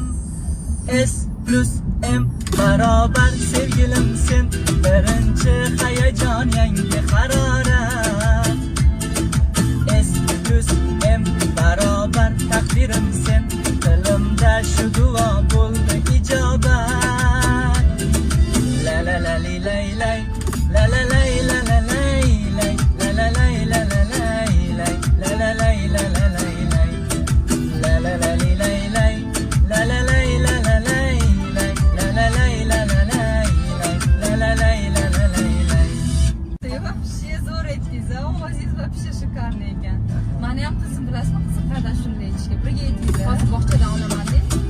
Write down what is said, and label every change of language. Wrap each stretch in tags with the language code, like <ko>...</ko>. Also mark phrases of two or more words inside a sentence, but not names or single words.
<uz>S plus M barobar sevgilim sen, birinchi hayajon yangi harorat. S plus M barobar taqdirim sen, dilimda shu duo bo'ldi ijobat. La la la li lay lay, la la lay la la lay lay, la la lay la la lay lay, la la lay la la lay lay, la la la li lay lay, la la lay la la lay lay, la la lay la la lay lay, la la lay la la lay lay. Вообще zo'r aytdingiz, ovozingiz</uz> <ru>вообще шикарный</ru> <uz>ekan. Meni ham qizim bilasizmi, qizim qardosh shunday ishga birga aytdingiz. Hozir bog'chadan olaman deb.</uz>